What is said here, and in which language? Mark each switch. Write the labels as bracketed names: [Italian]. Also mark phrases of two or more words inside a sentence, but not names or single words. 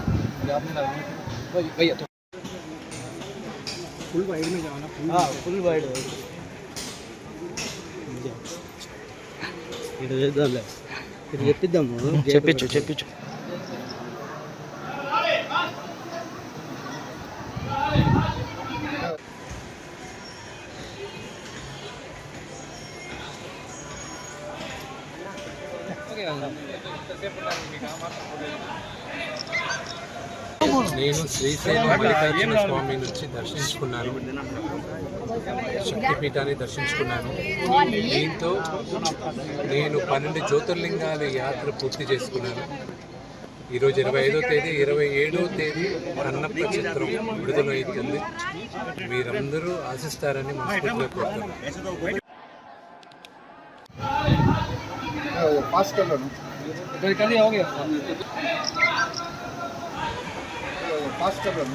[Hindi] भैया तो [English] full wide [Hindi] में जाओ ना, [English] full wide [Telugu] ఇటు చేద్దాంలే, ఇటు చెప్పిద్దాము చెప్పించు [Hindi] हो गया। [Telugu] నేను శ్రీశైలం మల్లికార్జున స్వామి నుంచి దర్శించుకున్నాను, శక్తిపీఠాన్ని దర్శించుకున్నాను. దీంతో నేను 12 జ్యోతిర్లింగాల యాత్ర పూర్తి చేసుకున్నాను. ఈరోజు 25వ తేదీ, 27వ తేదీ అన్నప్ప చిత్రం విడుదలవుతుంది. మీరందరూ ఆశిస్తారని మనస్ఫూర్తిగా కోరుతున్నాను. [Hindi] फास्ट कर लो ना, कर दिया हो गया, फास्ट कर लो ना,